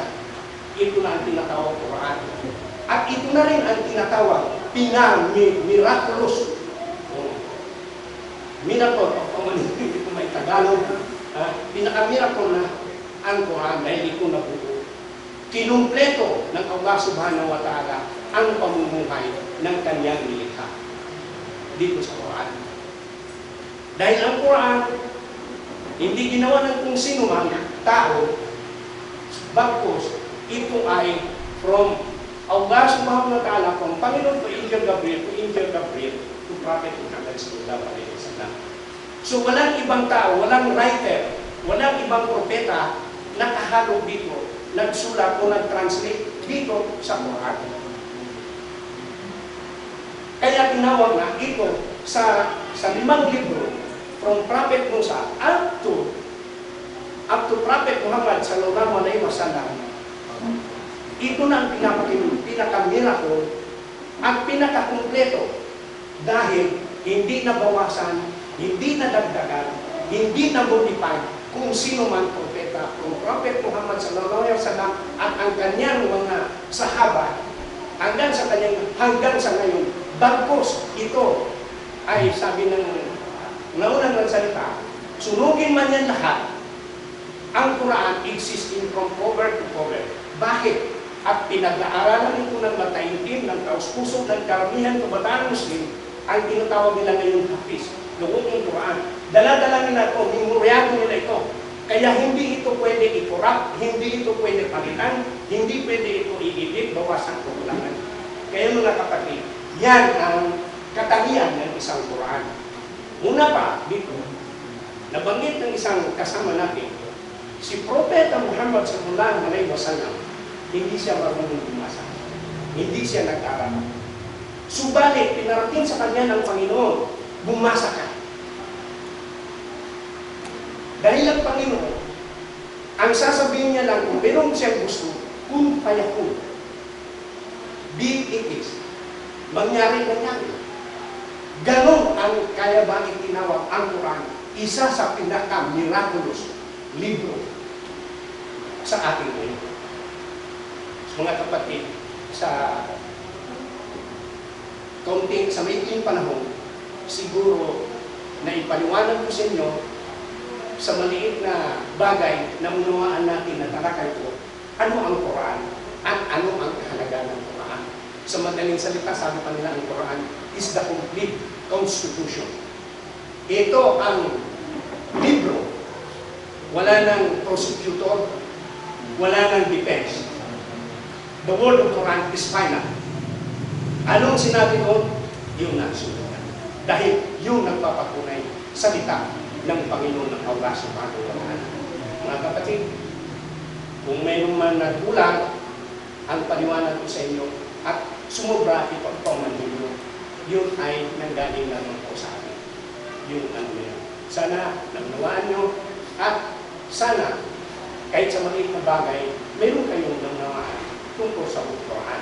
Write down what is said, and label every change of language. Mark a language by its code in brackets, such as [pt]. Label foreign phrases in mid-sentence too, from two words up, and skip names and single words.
[tl] Ito na ang tinatawag Quran. At ito na rin ang tinatawag miraculous. Miracle, ito may Tagalog. Pinaka-miracle na ang Quran dahil ito nabuo. Kinumpleto ng Allah [ar] سبحانه وتعالى [tl] ang pamumuhay ng kanyang nilikha dito sa Quran. Dahil ang Quran, hindi ginawa ng kung sino man tao, bagkus, ito ay from Allah [ar] سبحانه وتعالى, [tl] from Panginoon [en] to Angel Gabriel, to Prophet Muhammad [ar] صلى الله عليه وسلم. [tl] So walang ibang tao, walang writer, walang ibang propeta na kahalo dito, nagsulat o nag-translate dito sa Quran. Kaya tinawag na ito sa 5 libro, [en] from Prophet Musa up to Prophet Muhammad [ar] صلى الله عليه وسلم. [tl] Ito na ang pinaka-miracle at pinaka-kumpleto dahil hindi nabawasan, hindi nadagdagan, hindi na-modify kung sino man propeta, kung Prophet Muhammad [ar] صلى الله عليه وسلم [tl] at ang kanyang mga sahaba hanggang sa ngayon, Bagkus ito ay sabi ng naunang salita, sunugin man yan lahat, ang Quran [en] existing from cover to cover. [tl] Bakit? At pinag-aaralan ito ng mataimtim, ng taus-puso, ng karamihan kabataan Muslim, ang tinatawag nila ngayon Hafiz, noong Quran. Dala-dala nila ito, memoryado nila ito. Kaya hindi ito pwede i-corrupt, hindi ito pwede palitan, hindi pwede ito i-edit, bawasan kukulangan. Kaya mga kapatid, yan ang katangian ng isang Quran. Una pa, dito, nabanggit ng isang kasama natin, si Propeta Muhammad [ar] صلى الله عليه وسلم, [tl] hindi siya marunong bumasa. Hindi siya nag-aral. Subalit, pinarating sa kanya ng Panginoon, bumasa ka. Dahil ang Panginoon, ang sasabihin niya lang kung meron siyang gusto, [ar] كن فيكون. [en] Be it is. [tl] Mangyari. Ganon ang kaya ba itinawag ang Quran, isa sa pinaka-miraculous libro sa ating ngayon. Mga kapatid, sa maikling panahon, siguro na ipaliwanag ko sa inyo sa maliit na bagay na unawaan natin na talakay ko, ano ang Quran at ano ang kahalagaan ng Quran. Sa madaling salita, sabi pa nila, ang Quran [en] is the complete constitution. [tl] Ito ang libro. Wala ng prosecutor, wala ng defense. [en] The word of Quran is final. [tl] Anong sinabi ko? Yung nagsulat. Dahil yung nagpapatunay salita ng Panginoon ng Allah [ar] سبحانه وتعالى. [tl] Mga kapatid, kung mayroong man nagkulang, ang paliwanag ko sa inyo at sumobra ito man ninyo, yun ay nanggaling naman po sa akin. Yung ano yun. Sana naunawaan nyo at sana kahit sa maliit na bagay, mayroon kayong naunawaan tungkol sa Quran.